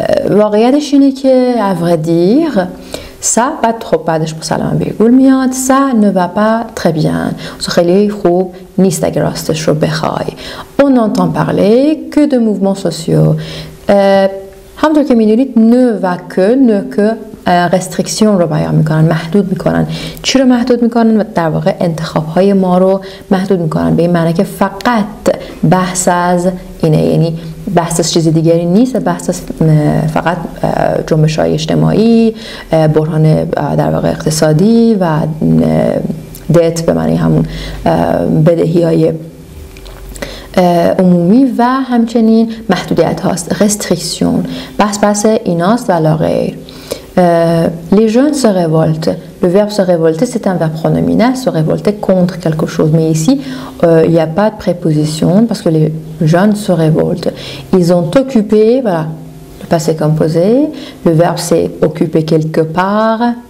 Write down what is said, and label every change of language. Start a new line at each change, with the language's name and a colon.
Persian: واقعیتش اینه که
French: à vrai dire ça،
Persian: بعدش مسلما ویرگول میاد.
French: ça ne va pas très bien،
Persian: خیلی خوب نیست اگه راستش رو بخوای.
French: on entend parler que de mouvements sociaux.
Persian: همونطور که میدونید ne va que رستریکسیون رو بیان میکنن، محدود میکنن. چی رو محدود میکنن؟ و در واقع انتخاب های ما رو محدود میکنن، به این معنی که فقط بحث از اینه، یعنی بحث از چیزی دیگری نیست، بحث از فقط جنبش های اجتماعی، بحران در واقع اقتصادی و دت به معنی همون بدهی های عمومی و همچنین محدودیت هاست. رستریکسیون بحث ایناست و لا غیر.
French: Les jeunes se révoltent. Le verbe se révolter, c'est un verbe pronominal, se révolter contre quelque chose. Mais ici, il n'y a pas de préposition parce que les jeunes se révoltent. Ils ont occupé, voilà, le passé composé. Le verbe, c'est occuper quelque part.